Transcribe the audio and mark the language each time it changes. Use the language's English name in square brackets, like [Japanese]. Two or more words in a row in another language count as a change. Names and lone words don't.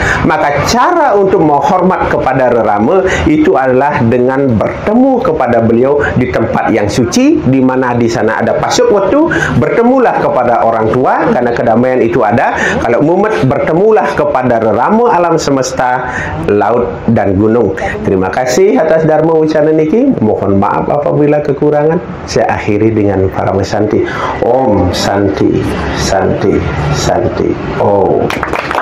[Indonesian] Maka cara untuk menghormat kepada Rerama itu adalah dengan bertemu kepada beliau di tempat yang suci, di mana di sana ada [Balinese] pasuk wetu. [Indonesian] Bertemulah kepada orang tua, karena kedamaian itu ada. Kalau mumet, bertemulah kepada Rerama alam semesta, laut dan gunung. Terima kasih atas dharma wicana niki. Mohon maaf apabila kekurangan. Saya akhiri dengan Paramasanti. [Sanskrit] Om Santi, Santi, Santi. Om.